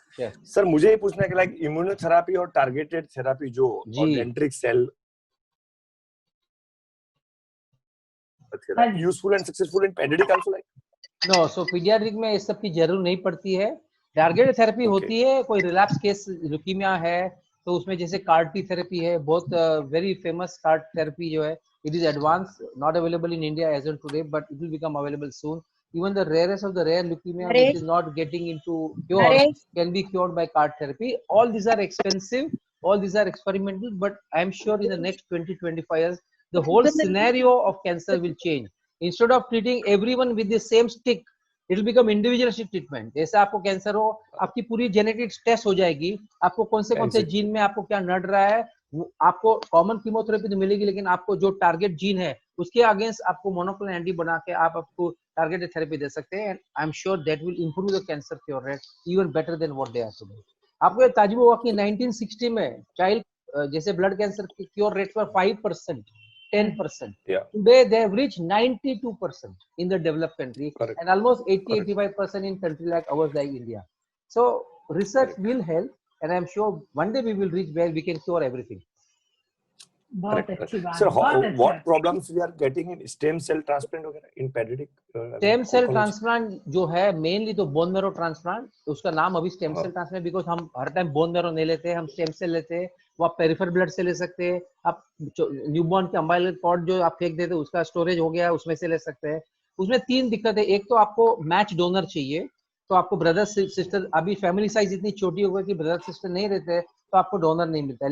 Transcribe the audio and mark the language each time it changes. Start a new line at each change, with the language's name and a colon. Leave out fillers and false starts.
Hindi: Sir मुझे ये पूछना है कि लाइक इम्यूनोथेरेपी और टारगेटेड थेरेपी जो और डेंड्रिक cell useful and successful in paediatric also like? No, so paediatric में इस सब की जरूरत नहीं पड़ती है। टारगेटेड थेरेपी होती है, कोई रिलैप्स केस ल्यूकीमिया है तो उसमें जैसे CAR-T थेरेपी है, बहुत वेरी फेमस CAR थेरेपी जो है,
English: It is advance, not available in India as on today but it will become available soon. Even the rarest of the rare leukemia which is not getting into cure can be cured by CAR therapy. All these are expensive, all these are experimental, but I am sure in the next 20-25 years the whole scenario of cancer will change. Instead of treating everyone with the same stick, it will become individualistic treatment.
Hindi: जैसे आपको cancer हो, आपकी पूरी genetics test हो जाएगी, आपको कौन से जीन में आपको क्या नड़ रहा है, आपको कॉमन कीमोथेरेपी तो मिलेगी, लेकिन आपको जो टारगेट जीन है उसके अगेंस्ट आपको मोनोक्लोनल एंटी बना के आप आपको टारगेटेड थेरेपी दे सकते हैं।
English: And I am sure that will improve the cancer cure rate even better than what they are today.
Hindi: आपको ये ताजुब हुआ कि 1960 में चाइल्ड जैसे ब्लड कैंसर के cure rates were 5%, 10%.
English: Today they have reached 92% in the developed country. Correct. And almost 80-85% in country like ours like India. So research will help, and I'm sure one day we will reach where we can cure everything.
Hindi: बहुत अच्छी बात।
English: Sir, what problems we are getting in stem cell transplant वगैरह in pediatric?
Hindi: Stem cell transplant जो है mainly तो bone marrow transplant, उसका नाम अभी stem cell transplant because हम हर टाइम bone marrow नहीं लेते, हम stem cell लेते हैं। वो आप पेरिफेरल ब्लड से ले सकते हैं, आप न्यूबॉर्न के अम्बाइलर पॉट जो आप फेंक देते हैं उसका स्टोरेज हो गया, उसमें से ले सकते हैं। उसमें 3 दिक्कत है, एक तो आपको मैच डोनर चाहिए, तो आपको ब्रदर सिस्टर, अभी फैमिली साइज इतनी छोटी हो गई कि ब्रदर सिस्टर नहीं रहते तो आपको डोनर नहीं मिलता है।